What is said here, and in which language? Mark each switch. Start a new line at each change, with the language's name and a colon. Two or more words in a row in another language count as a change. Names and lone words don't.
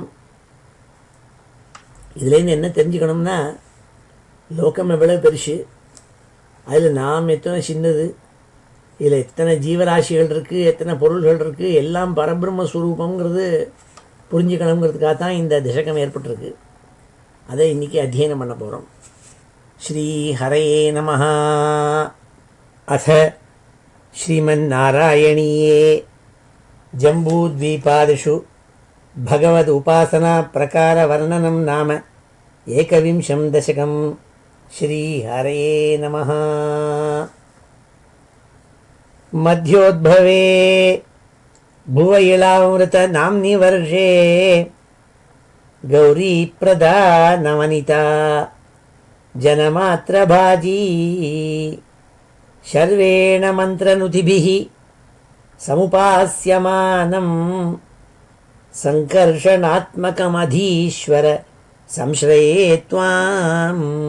Tamil: இதுலேருந்து என்ன தெரிஞ்சுக்கணும்னா, லோகம் எவ்வளோ பெருசு, அதில் நாம் எத்தனை சின்னது, இதில் எத்தனை ஜீவராசிகள் இருக்குது, எத்தனை பொருள்கள் இருக்குது, எல்லாம் பரபிரம்மஸ்வரூபங்கிறது புரிஞ்சுக்கணுங்கிறதுக்காக தான் இந்த தசகம் ஏற்பட்டிருக்கு. அதை இன்றைக்கி அத்தியனம் பண்ண போகிறோம்.
Sanskrit: श्री हरये नमः. अथ श्रीमन् नारायणीये जम्बूद्वीपादिषु भगवदुपासनाप्रकारवर्णनं नाम एकविंशं दशकं। श्रीहरये नमः। मध्योद्भवे भुव इळामृतनाम्नि वर्षे गौरीप्रधानवनिता जनमात्रभाजी शर्वेण मन्त्रनुतिभिः समुपास्यमानं संकर्षणात्मकमधीश्वर संश्रये त्वाम्।